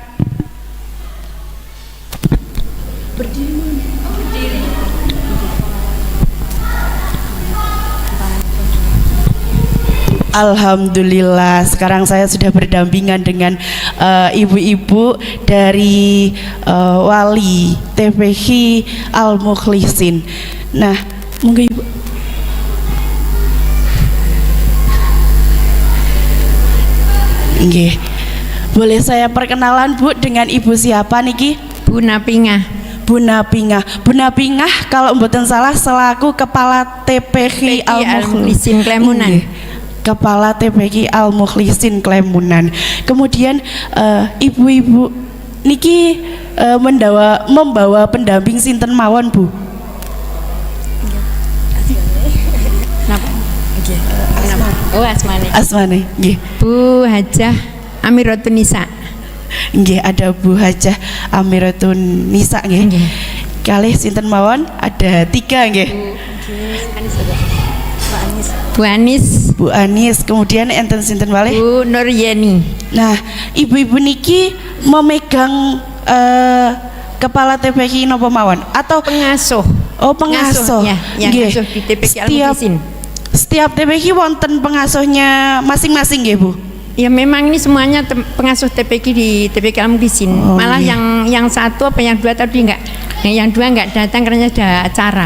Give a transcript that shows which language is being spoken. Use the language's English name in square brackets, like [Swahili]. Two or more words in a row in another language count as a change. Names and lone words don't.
[Indonesian] Alhamdulillah, sekarang saya sudah berdampingan dengan ibu-ibu dari wali TPQ Al-Mukhlisin. [Javanese] Nah, monggo Ibu. Nggih. [Indonesian] Boleh saya perkenalan, Bu, dengan Ibu siapa niki? Bu Napingah. Bu Napingah. Bu Napingah kalau [Javanese] mboten salah [Indonesian] selaku Kepala TPQ Al-Mukhlisin Klemunan. Kepala TPQ Al-Mukhlisin Klemunan. Kemudian ibu-ibu niki membawa pendamping [Javanese] sinten mawon, [Indonesian] Bu? [Javanese] Oh, Asmane. Asmane, nggih. [Indonesian] Bu Hajah Amiratun Nisa. Nggih, ada Bu Hajah Amiratun Nisa nggih. [Javanese] Kalih sinten mawon? [Indonesian] Ada 3 nggih. Bu Anis. [Javanese] Bu Anis, kemudian enten sinten malih? [Indonesian] Bu Nuryeni. Nah, ibu-ibu niki memegang kepala TPQ [Javanese] napa mawon [Indonesian] atau pengasuh? Oh, pengasuh. Ya, yang ngasuh di TPQ Al-Mukhlisin. Setiap TPQ wonten pengasuhnya masing-masing nggih, Bu? Ya, memang ini semuanya pengasuh TPQ di TPQ Al-Mukhlisin. Malah yang satu apa yang dua tadi enggak. Yang dua enggak datang karena ada acara.